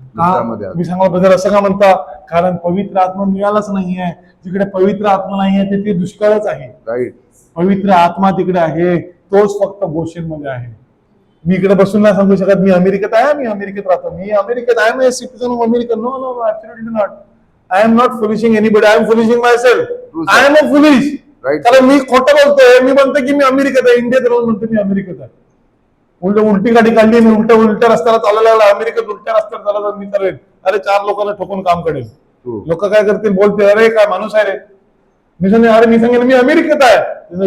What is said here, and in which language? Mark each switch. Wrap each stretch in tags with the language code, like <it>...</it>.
<mr>का तुम्ही सांगा ब्रदर असं का म्हणता? कारण पवित्र आत्मा मिळालाच नाहीये. जिकडे पवित्र आत्मा नाहीये ते दुष्काळच आहे. राईट. पवित्र आत्मा तिकडे आहे, तोच फक्त गोशेन मध्ये आहे. मी इकडे बसून नाही सांगू शकत मी अमेरिकेत आहे, मी अमेरिकेत राहतो, मी अमेरिकेत</mr> <en>I am a citizen of America. No no no, absolutely not. I am not foolishing anybody, I am foolishing myself. I am a foolish.</en> <mr>कारण मी खोटं बोलतोय. मी म्हणतो की मी अमेरिकेत आहे, इंडियात राहून म्हणतो मी अमेरिकेत आहे. उलटी गाडी काढली, मी उलट्या रस्त्याला चालायला लागला, अमेरिकेत उलट्या रस्त्यावर चालला तर मी करेल, अरे 4 लोकांना ठोकून काम करेल. लोक काय करतील, बोलते अरे काय माणूस आहे रे. मी सांगेन मी अमेरिकेत आहे.</mr>